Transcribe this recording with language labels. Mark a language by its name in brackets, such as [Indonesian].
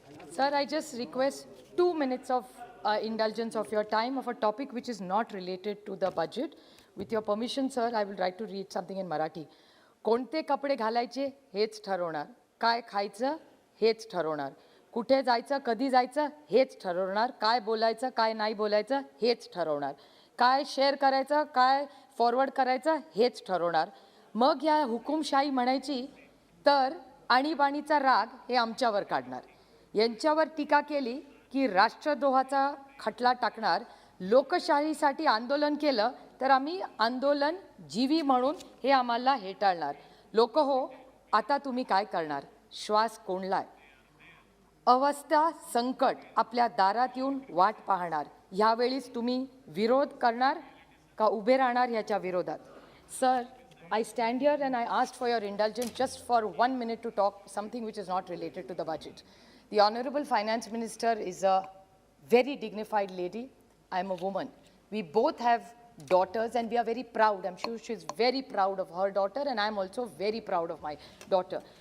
[English] Sir, I just request 2 minutes of indulgence of your time of a topic which is not related to the budget. With your permission, sir, I will try to read something in Marathi. [Marathi] कोणते कपडे घालायचे हेच ठरवणार, काय खायचं हेच ठरवणार, कुठे जायचं कधी जायचं हेच ठरवणार, काय बोलायचं काय नाही बोलायचं हेच ठरवणार, काय शेअर करायचं काय फॉरवर्ड करायचं हेच ठरवणार. मग या हुकुमशाही म्हणायची तर आणीबाणीचा राग हे आमच्यावर काढणार. यांच्यावर टीका केली की राष्ट्रद्रोहाचा खटला टाकणार. लोकशाहीसाठी आंदोलन केलं तर आम्ही आंदोलन जीवी म्हणून हे आम्हाला हेटाळणार. लोक हो, आता तुम्ही काय करणार? श्वास कोंडलाय, अवस्था संकट आपल्या दारात येऊन वाट पाहणार. यावेळीच तुम्ही विरोध करणार का उभे राहणार याच्या विरोधात? [English] Sir, I stand here and I asked for your indulgence just for 1 minute to talk something which is not related to the budget. The Honorable Finance Minister is a very dignified lady. I am a woman. We both have daughters and we are very proud. I'm sure she's very proud of her daughter and I'm also very proud of my daughter.